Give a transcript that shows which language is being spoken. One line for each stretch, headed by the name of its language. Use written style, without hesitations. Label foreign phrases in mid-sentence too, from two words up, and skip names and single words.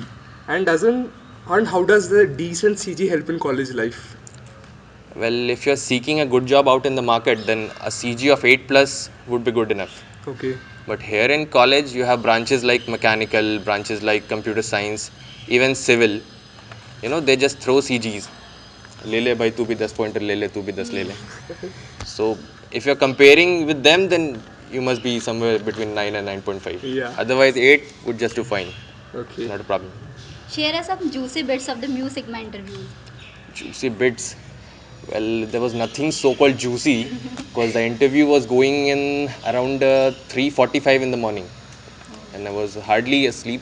English: And doesn't and how does the decent CG help in college life? Well, if you're seeking a good job out in the market, then a CG of 8 plus would be good enough. Okay. But here in college, you have branches like mechanical, branches like computer science, even civil. They just throw CGs.
Hindi: ले ले भाई, तू भी 10 पॉइंटर ले ले, तू भी 10 ले ले.
English: So if you're comparing with them, then you must be somewhere between 9 and 9.5. Yeah. Otherwise, 8 would just do fine. Okay. Not a problem. Share us some juicy bits of the Mu Sigma interviews. Juicy bits. Well, there was nothing so-called juicy because the interview was going in around 3:45 in the morning, and I was hardly asleep.